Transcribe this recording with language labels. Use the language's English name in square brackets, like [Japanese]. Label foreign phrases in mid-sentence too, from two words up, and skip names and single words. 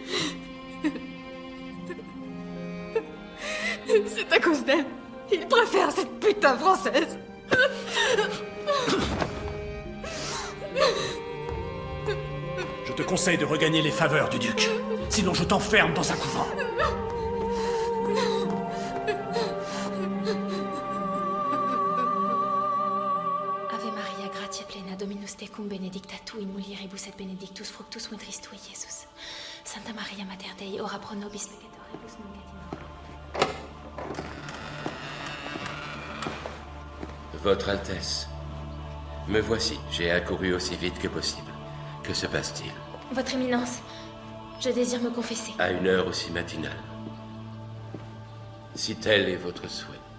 [French] C'est à cause d'elle. Il préfère cette putain française. Je te conseille de regagner les faveurs du duc. Sinon je t'enferme dans un couvent. [Latin] Ave Maria, gratia plena, Dominus tecum, benedicta tu in mulieribus et benedictus fructus ventris tui, Iesus. Santa Maria Mater Dei, ora pro nobis peccatoribus nunc et in hora. [French] Votre Altesse, me voici. J'ai accouru aussi vite que possible. Que se passe-t-il? Votre Éminence, je désire me confesser. À une heure aussi matinale. Si tel est votre souhait.